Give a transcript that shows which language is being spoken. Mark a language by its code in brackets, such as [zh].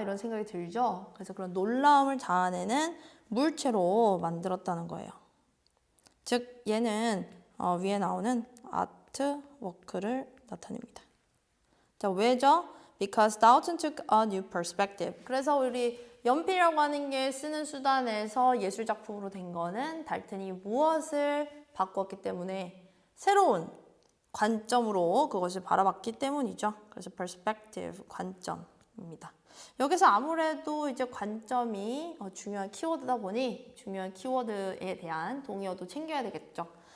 [ko] 이런 생각이 들죠. 그래서 그런 놀라움을 자아내는 물체로 만들었다는 거예요. 즉, 얘는 위에 나오는 아트워크를 나타냅니다. 자, 왜죠? [en] Because Dalton took a new perspective. [ko] 그래서 우리 연필이라고 하는 게 쓰는 수단에서 예술 작품으로 된 거는 달튼이 무엇을 바꿨기 때문에 새로운 관점으로 그것을 바라봤기 때문이죠. 그래서 perspective, 관점입니다. 여기서 아무래도 이제 관점이 중요한 키워드다 보니 중요한 키워드에 대한 동의어도 챙겨야 되겠죠.